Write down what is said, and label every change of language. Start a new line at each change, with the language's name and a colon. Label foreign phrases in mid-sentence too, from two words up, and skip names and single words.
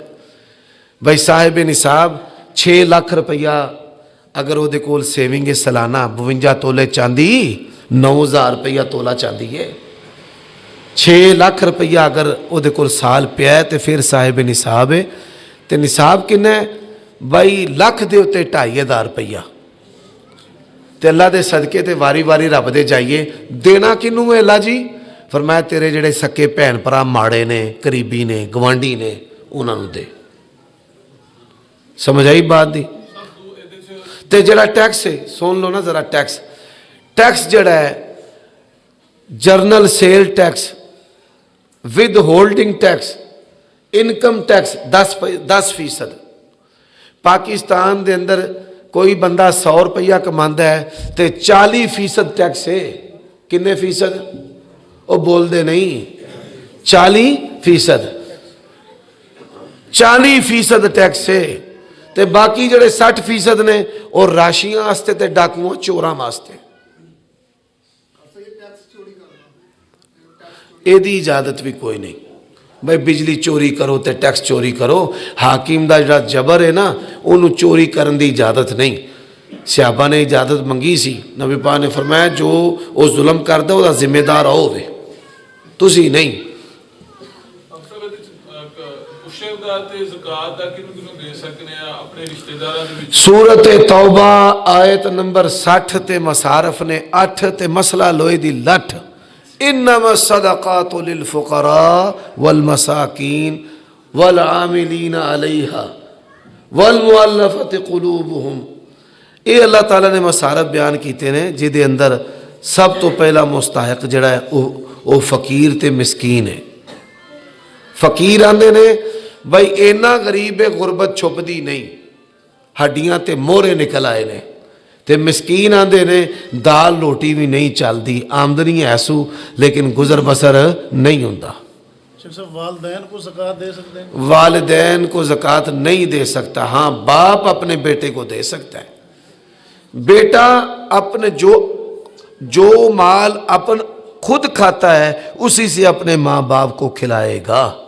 Punjabi: بھائی صاحب نصاب 6 لاکھ روپیہ اگر وہ دے کول سیونگ سالانہ 52 تولے چاندی 9000 روپیہ تولا چاندی ہے. 6 لاکھ روپیہ اگر وہ دے کول سال پیا ہے تو پھر صاحب نصاب ہے. تو نصاب کن ہے بھائی لکھ دے ہوتے 2500 روپیہ. تے اللہ دے صدقے تے واری واری رب دے جائیے. دینا کنوں ہے اللہ جی؟ فرمایا تیرے جڑے سکے بھین بھرا ماڑے نے, قریبی نے, گوانڈی نے, انہاں نوں دے. سمجھ آئی بات دی؟ تے جڑا ٹیکس ہے سن لو نا ذرا, ٹیکس جڑا ہے
English: General Sales Tax, Withholding Tax, Income Tax
Punjabi: 10%. پاکستان دے اندر کوئی بندہ 100 روپیہ کماندا ہے تے 40% ٹیکس ہے. کنے فیصد؟ وہ بول دے نہیں, 40% ٹیکس ہے. تے باقی جڑے 60% نے اور راشیاں واسطے تے ڈاکوؤں چوراں واسطے. یہ دی اجازت بھی کوئی نہیں. بھائی بجلی چوری کرو تے ٹیکس چوری کرو, حاکم دا جڑا جبر ہے نا انہوں چوری کرن دی اجازت نہیں. صحابہ نے اجازت منگی سی, نبی پاک نے فرمایا جو وہ ظلم کردا وہ ذمہ دار ہوے, تسی نہیں. سورت توبہ آیت نمبر 60 تے مصارف نے 8 تے مسئلہ لوہے دی لٹھ.
Arabic: انما الصدقات للفقراء والمساکین والعاملین علیہا والمؤلفۃ قلوبہم.
Punjabi: یہ اللہ تعالیٰ نے مصارف بیان کیتے ہیں جہاں دے اندر سب تو پہلا مستحق جڑا ہے وہ فقیر تے مسکین ہے. فقیر آندے نے بھائی اینا غریب غربت چھپدی نہیں, ہڈیاں تے مورے نکل آئے نے. تے مسکین آندے نے دال روٹی بھی نہیں چلدی, آمدنی ایسو لیکن گزر بسر نہیں ہوندا.
Urdu: والدین کو زکوٰۃ دے سکتے ہیں؟ والدین کو زکوٰۃ نہیں دے سکتا. ہاں باپ اپنے بیٹے کو دے سکتا ہے. بیٹا اپنے جو مال اپن خود کھاتا ہے اسی سے اپنے ماں باپ کو کھلائے گا.